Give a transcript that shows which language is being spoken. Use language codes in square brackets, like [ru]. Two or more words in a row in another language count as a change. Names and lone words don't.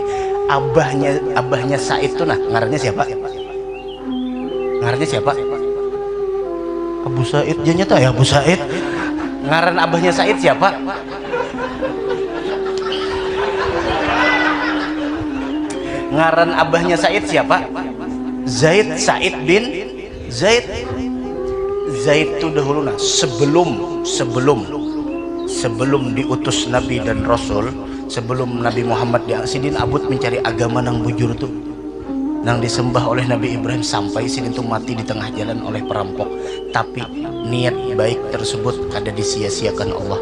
[bjn] Abahnya Said tuh nah ngarannya siapa? Abu Said janya tuh ya Abu Said. Ngaran abahnya Said siapa? Ngaran abahnya Said siapa? Said bin Zaid. Zaid itu dahulu nah sebelum diutus Nabi dan Rasul, sebelum Nabi Muhammad sidin abut mencari agama nang bujur tuh nang disembah oleh Nabi Ibrahim sampai sidin tuh mati di tengah jalan oleh perampok. Tapi niat baik tersebut kada disia-siakan Allah.